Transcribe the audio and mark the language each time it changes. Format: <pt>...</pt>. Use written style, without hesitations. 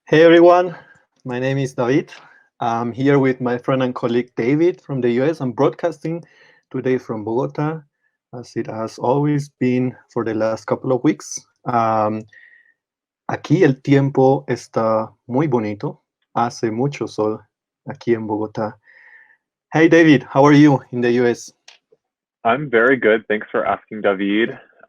<en>Hey everyone, my name is David. I'm here with my friend and colleague David from the US. I'm broadcasting today from Bogota, as it has always been for the last couple of weeks.</en> <es>Aquí el tiempo está muy bonito. Hace mucho sol aquí en Bogotá.</es> <en>Hey David, how are you in the US? I'm very good. Thanks for asking, David.</en>